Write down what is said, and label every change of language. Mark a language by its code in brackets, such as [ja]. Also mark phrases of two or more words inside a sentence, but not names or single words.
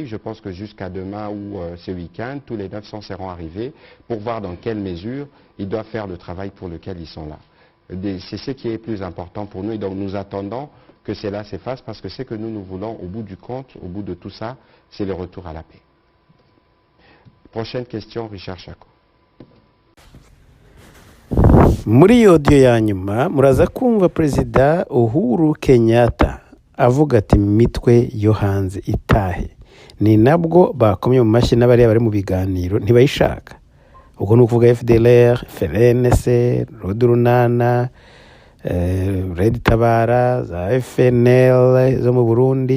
[fr] Je pense que jusqu'à demain ou ce week-end, tous les 900 seront arrivés pour voir dans quelle mesure ils doivent faire le travail pour lequel ils sont là. C'est ce qui est plus important pour nous et donc nous attendons que cela s'efface parce que ce que nous voulons au bout du compte, au bout de tout ça, c'est le retour à la paix. Prochaine question, Richard Chako. [rw] Muri audio ya nyuma muraza kumva Perezida Uhuru Kenyatta avuga ati mitwe yo hanze itahe, ni nabwo bakomye mu mashyi n'abariya bari mu biganiro ntibayishaka. Ubwo ni ukuvuga FDLR, FRNC, Rodurunana, Red Tabara, za FNL zo mu Burundi.